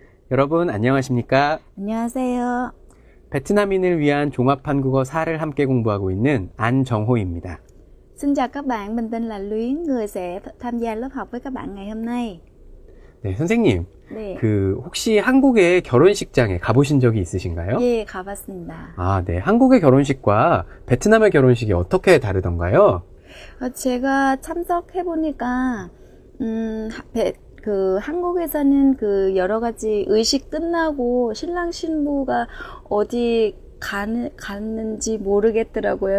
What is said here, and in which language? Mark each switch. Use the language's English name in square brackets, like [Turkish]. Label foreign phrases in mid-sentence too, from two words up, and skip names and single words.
[Korean] 여러분 안녕하십니까? 안녕하세요. 베트남인을 위한 종합한국어 4를 함께 공부하고 있는 안정호입니다. [Vietnamese] Xin chào các bạn, mình tên là Luyến, người sẽ tham gia lớp học với các bạn ngày hôm nay. [Korean] 네, 선생님. 네. 혹시 한국의 결혼식장에 가보신 적이 있으신가요? 예, 가봤습니다. 아, 네. 한국의 결혼식과 베트남의 결혼식이 어떻게 다르던가요? 제가 참석해보니까, 한국에서는 여러 가지 의식 끝나고 신랑 신부가 어디 갔는지 모르겠더라고요.